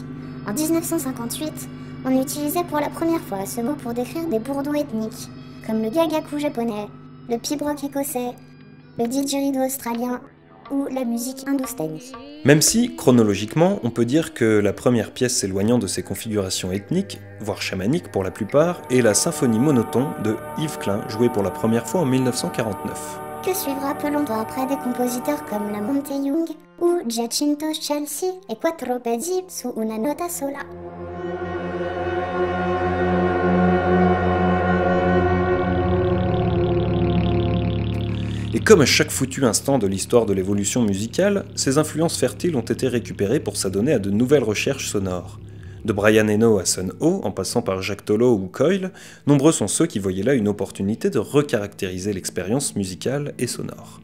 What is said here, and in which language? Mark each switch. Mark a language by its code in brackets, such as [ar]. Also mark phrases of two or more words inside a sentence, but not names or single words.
[fr] En 1958, on utilisait pour la première fois ce mot pour décrire des bourdons ethniques, comme le gagaku japonais, le pibrock écossais, le didgeridoo australien ou la musique hindoustanie. Même si, chronologiquement, on peut dire que la première pièce s'éloignant de ces configurations ethniques, voire chamaniques pour la plupart, est la symphonie monotone de Yves Klein, jouée pour la première fois en 1949. Que suivra peu longtemps après des compositeurs comme la Monte Young ou Giacinto Scelsi et Quattro pezzi su una nota sola. Et comme à chaque foutu instant de l'histoire de l'évolution musicale, ces influences fertiles ont été récupérées pour s'adonner à de nouvelles recherches sonores. De Brian Eno à Sun Ho, en passant par Jacques Tolo ou Coil, nombreux sont ceux qui voyaient là une opportunité de recaractériser l'expérience musicale et sonore.